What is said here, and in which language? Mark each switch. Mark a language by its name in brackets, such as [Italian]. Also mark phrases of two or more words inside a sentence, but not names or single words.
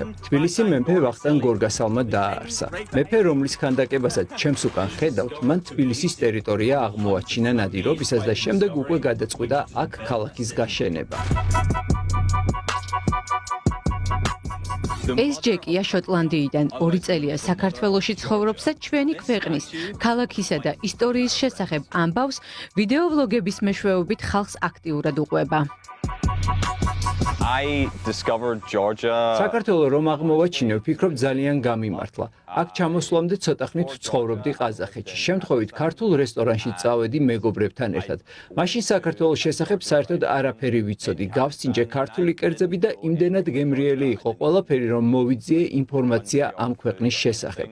[Georgian] თბილისი მეფე ვახტანგ გორგასალმა დააარსა. მეფე, რომლის ქანდაკებასაც ჩემს უკან ხედავთ, მან თბილისის ტერიტორია აღმოაჩინა ნადირობისას და შემდეგ უკვე გადაწყვიტა აქ ქალაქის გაშენება. ეს ჯეკია შოტლანდიიდან 2 წელია საქართველოში ცხოვრობს და ჩვენი ქვეყნის, ქალაქისა და ისტორიის შესახებ ამბავს, ვიდეოვლოგების მეშვეობით ხალხს აქტიურად უყვება. [English] I discovered Georgia. [Georgian] საქართველოს რომ აღმოვაჩინე, ვფიქრობ ძალიან გამიმართლა. აქ ჩამოსვლამდე ცოტა ხნით ცხოვრობდი ყაზახეთში. შემთხვევით ქართულ რესტორანში წავედი მეგობრებთან ერთად. მაშინ საქართველოს შესახებ საერთოდ არაფერი ვიცოდი. გავსინჯე ქართული კერძები და იმდენად გემრიელი იყო ყველაფერი, რომ მოვიძიე ინფორმაცია ამ ქვეყნის შესახებ.